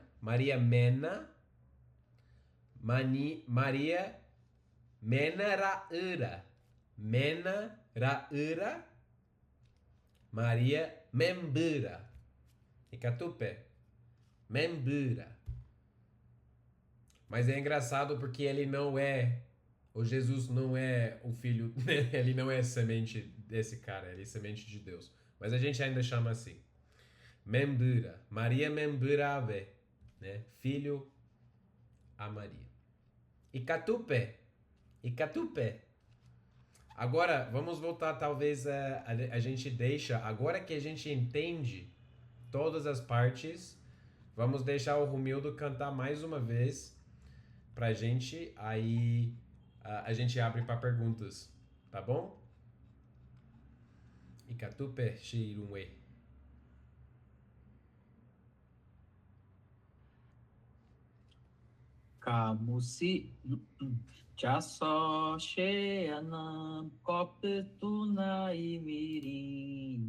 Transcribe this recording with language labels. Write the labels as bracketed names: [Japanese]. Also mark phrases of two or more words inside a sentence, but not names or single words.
[Tupí] Maria mena. Maria mena raura. Mena raura. Maria membura. Icatupe. Membura. [Portuguese] Mas é engraçado porque ele não é... O Jesus não é o filho... Ele não é semente desse cara. Ele é semente de Deus. Mas a gente ainda chama assim. [Tupí] Membura. Maria memburabe. Né? [Portuguese] Filho a Maria. Icatupe. [Tupí] Icatupe. [Portuguese] Agora, vamos voltar, talvez a gente deixa... Agora que a gente entende todas as partes, vamos deixar o Romildo cantar mais uma vez pra gente. Aí a gente abre para perguntas, tá bom? [Tupí] Icatupe Shirumwe. Camusi. Jaçó Xeanam, Copetuna e Mirim.